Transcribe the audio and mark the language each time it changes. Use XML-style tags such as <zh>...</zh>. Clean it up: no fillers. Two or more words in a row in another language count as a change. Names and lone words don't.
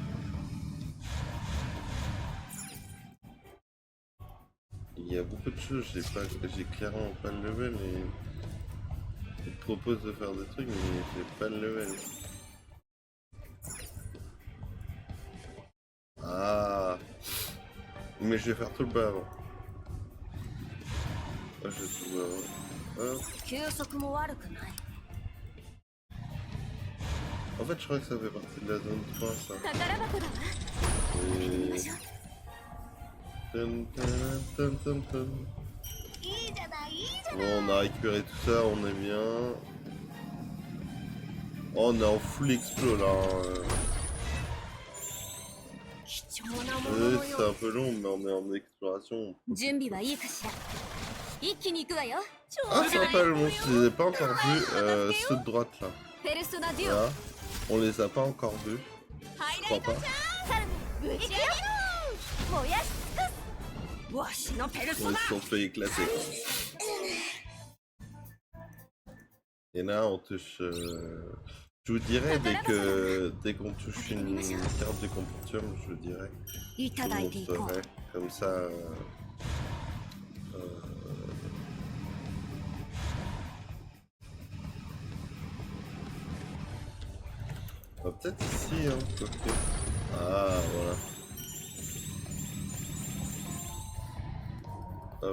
<fr>Il y a beaucoup de choses, j'ai clairement pas le level et il te propose de faire des trucs, mais j'ai pas le level. Ah, mais je vais faire tout le bas avant. Ah, je vais tout le bas avant. Hop.</fr> <ja>休息も悪くない。</ja> <fr>En fait, je crois que ça fait partie de la zone 3, ça.</fr> <ja>宝箱だわ。</ja> <fr>Et... Tum, tum, tum, tum, tum.</fr> <ja>いいじゃないいいじゃない。</ja> <fr>Bon, on a récupéré tout ça, on est bien. Oh, on est en full explo là.</fr> <ja>貴重なものの</ja> <fr>C'est</fr> <ja>よ</ja> <fr>un peu long, mais on est en exploration.</fr> <ja>準備はいいかしら。一気に行くわよ。</ja> <fr>Ah, sympa le monstre, je les ai pas encore vus. Ceux de droite là.</fr> <ja>ペルソナデュオ。</ja> <fr>Là. On les a pas encore vus.</fr> <ja>ハイ</ja> <fr>Je</fr> <ja>ライ</ja> <fr>crois</fr> <ja>ト</ja> <fr>pas.</fr> <ja>さらにぶち上げろ。燃やし尽くす。わしのペルソ</ja> <fr>Ils</fr> <ja>ナ。</ja> <fr>se sont fait éclater. Et là, on touche. Je vous dirais dès qu'on touche une carte du comportement, je vous dirais.</fr> <ja>い</ja> <fr>Je</fr> <ja>た</ja> <fr>vous</fr> <ja>だいていこう。</ja> <fr>montrerai. Comme ça. Peut-être ici, hein, quoique. Ah, voilà. Hop.</fr>